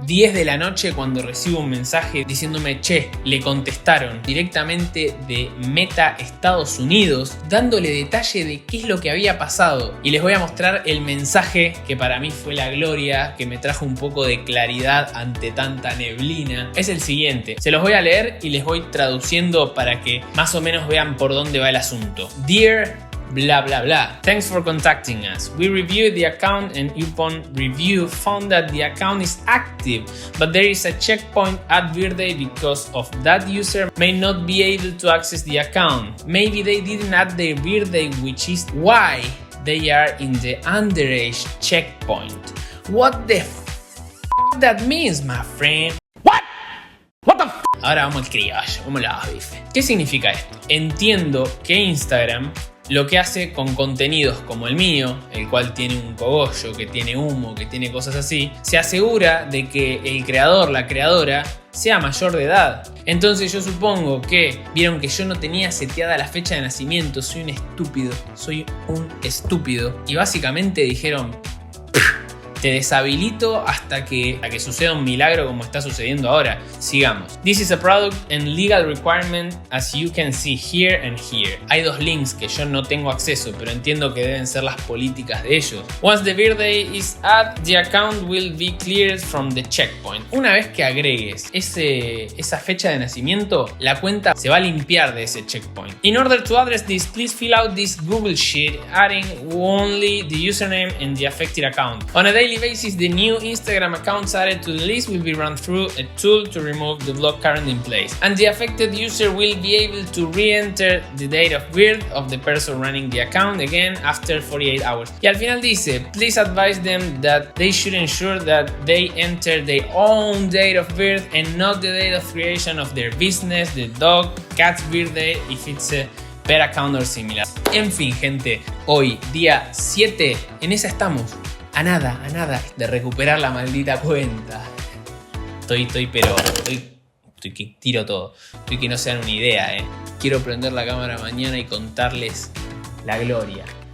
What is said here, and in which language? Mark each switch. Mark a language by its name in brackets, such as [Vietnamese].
[Spanish] 10 de la noche cuando recibo un mensaje diciéndome, che, le contestaron directamente de Meta Estados Unidos, dándole detalle de qué es lo que había pasado. Y les voy a mostrar el mensaje que para mí fue la gloria, que me trajo un poco de claridad ante tanta neblina. Es el siguiente, se los voy a leer y les voy traduciendo para que más o menos vean por dónde va el asunto. [English] Dear blah blah blah. Thanks for contacting us. We reviewed the account and upon review found that the account is active, but there is a checkpoint at birthday because of that user may not be able to access the account. Maybe they didn't add their birthday, which is why they are in the underage checkpoint. What the that means, my friend? What the f? [Spanish] Ahora vamos al criollo, vamos a la bife. ¿Qué significa esto? Entiendo que Instagram lo que hace con contenidos como el mío, el cual tiene un cogollo, que tiene humo, que tiene cosas así, se asegura de que el creador, la creadora, sea mayor de edad. Entonces yo supongo que vieron que yo no tenía seteada la fecha de nacimiento, soy un estúpido. Y básicamente dijeron, te deshabilito hasta que suceda un milagro como está sucediendo ahora. Sigamos. [English] This is a product and legal requirement as you can see here and here. [Spanish] Hay dos links que yo no tengo acceso, pero entiendo que deben ser las políticas de ellos. [English] Once the birthday is added, the account will be cleared from the checkpoint. [Spanish] Una vez que agregues esa fecha de nacimiento, la cuenta se va a limpiar de ese checkpoint. [English] In order to address this, please fill out this Google Sheet, adding only the username and the affected account. On a daily basis, the new Instagram accounts added to the list will be run through a tool to remove the block currently in place, and the affected user will be able to re-enter the date of birth of the person running the account again after 48 hours. [Spanish] Y al final dice, [English] please advise them that they should ensure that they enter their own date of birth and not the date of creation of their business, the dog, cat's birthday, if it's a pet account or similar. [Spanish] En fin, gente, hoy, día 7, en esa estamos. A nada de recuperar la maldita cuenta. Estoy que tiro todo. Estoy que no se dan una idea, Quiero prender la cámara mañana y contarles la gloria.